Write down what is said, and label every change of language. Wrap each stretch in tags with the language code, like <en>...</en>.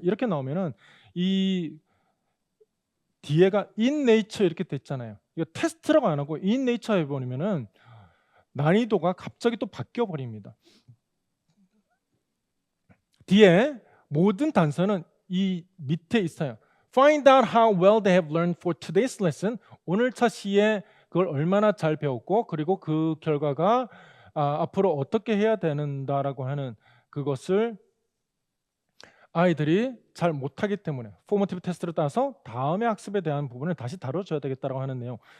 <ko>이렇게 나오면은 이 뒤에가 in nature 이렇게 됐잖아요. 이거 테스트라고 안 하고 in nature 해버리면은 난이도가 갑자기 또 바뀌어 버립니다. 뒤에 모든 단서는 이 밑에 있어요.</ko> <en>Find out how well they have learned for today's lesson.</en> <ko>오늘 차 시에 그걸 얼마나 잘 배웠고, 그리고 그 결과가 앞으로 어떻게 해야 되는다라고 하는 그것을 아이들이 잘 못하기 때문에 포머티브 테스트를 따서 다음에 학습에 대한 부분을 다시 다뤄줘야 되겠다라고 하는 내용.</ko>